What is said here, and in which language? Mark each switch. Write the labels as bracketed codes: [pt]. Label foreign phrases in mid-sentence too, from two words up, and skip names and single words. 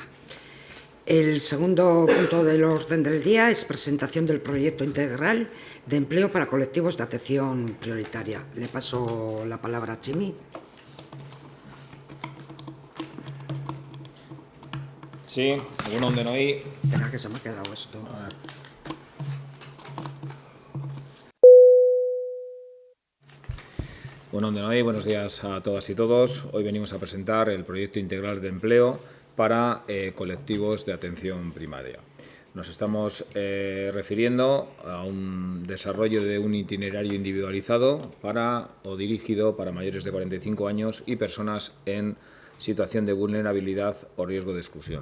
[es] El segundo punto del orden del día es presentación del proyecto integral de empleo para colectivos de atención prioritaria. Le paso la palabra a Chimi. Sí, [eu] egun on denoi. [es] Espera que se me ha quedado esto. [eu] Egun on denoi, [es] buenos días a todas y todos. Hoy venimos a presentar el proyecto integral de empleo para colectivos de atención primaria. Nos estamos refiriendo a un desarrollo de un itinerario individualizado para o dirigido para mayores de 45 años y personas en situación de vulnerabilidad o riesgo de exclusión.